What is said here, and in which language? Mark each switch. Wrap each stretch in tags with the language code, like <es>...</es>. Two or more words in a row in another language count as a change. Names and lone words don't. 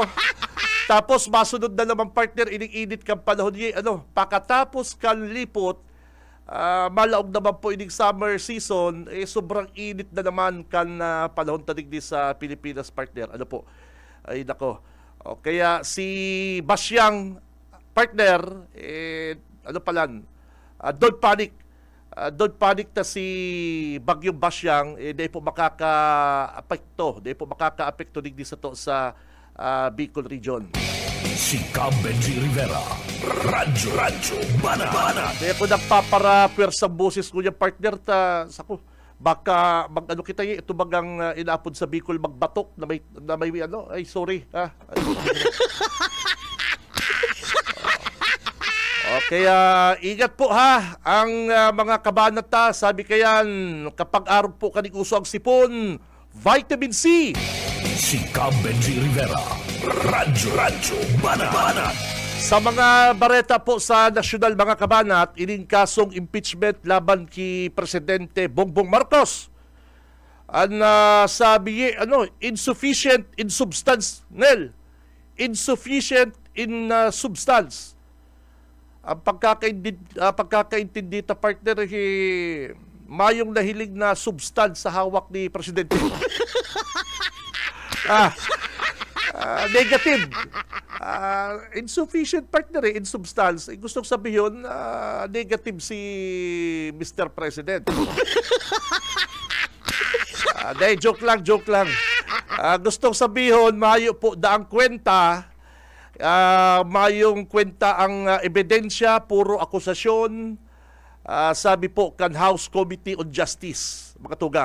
<bik>Tapos masunod na naman, partner, ining-init kang panahon pakatapos kan lipot, malaog naman po ining</bik> <en>summer season,</en> <bik>sobrang init na naman kan panahon tadigdi sa Pilipinas, partner. Ay nako. Kaya si Basyang, partner,</bik> <en>don't panic. Don't panic</en> <bik>na si Bagyong Basyang, di po makaka-apekto digdi sa to sa Bicol region. Si Benji Rivera, Radyo Bana. Kaya po nagpapara-pwersang boses ko yung partner baka mag-ano kita ito bagang inaapod sa Bicol magbatok na may ay sorry kaya ingat po ang mga kabanata, sabi kayan kapag araw po kaniguso ang sipon, vitamin C. Si Benji Rivera, Radyo Bana. Sa mga bareta po sa nasyonal, mga kabanat, ining kasong impeachment laban ki Presidente Bongbong Marcos.</bik> <en>Sabi insufficient in substance, insufficient in substance.</en> <bik>Ang pagkakaintindi ta, partner, mayong nahilig na substance sa hawak ni Presidente. Negative.</bik> <en>Insufficient, partner, in substance.</en> <bik>Gustong sabihin, negative si Mr. President. Joke lang. Gustong sabihin, mayo po daang kwenta, mayong kwenta ang ebidensya, puro akusasyon, sabi po kan House Committee on Justice, mga tugang.</bik>